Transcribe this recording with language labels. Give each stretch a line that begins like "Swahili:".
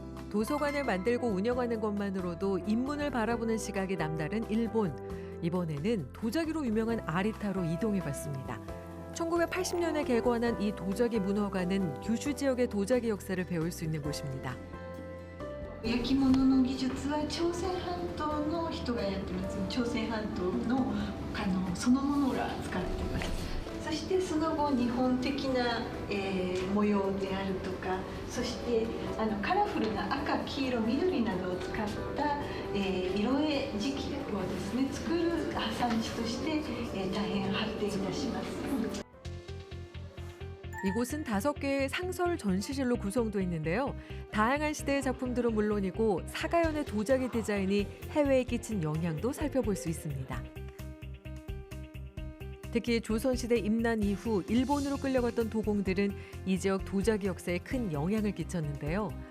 Korean: 도서관을 만들고 운영하는 것만으로도 인문을 바라보는 시각이 남다른 일본. 이번에는 도자기로 유명한 아리타로 이동해봤습니다. 1980년에 개관한 이 도자기 문화관은 규슈 지역의 도자기 역사를 배울 수 있는 곳입니다.
Japanese: 焼き物の技術は朝鮮半島の人がやってます。朝鮮半島のそのものが使ってます。そしてその後日本的な、模様であるとか、そしてカラフルな赤、黄色、緑などを使った、色絵磁器をですね作る産地として、大変発展いたします。
Korean: 이곳은 5개의 상설 전시실로 구성되어 있는데요. 다양한 시대의 작품들은 물론이고 사가연의 도자기 디자인이 해외에 끼친 영향도 살펴볼 수 있습니다. 특히 조선시대 임난 이후 일본으로 끌려갔던 도공들은 이 지역 도자기 역사에 큰 영향을 끼쳤는데요.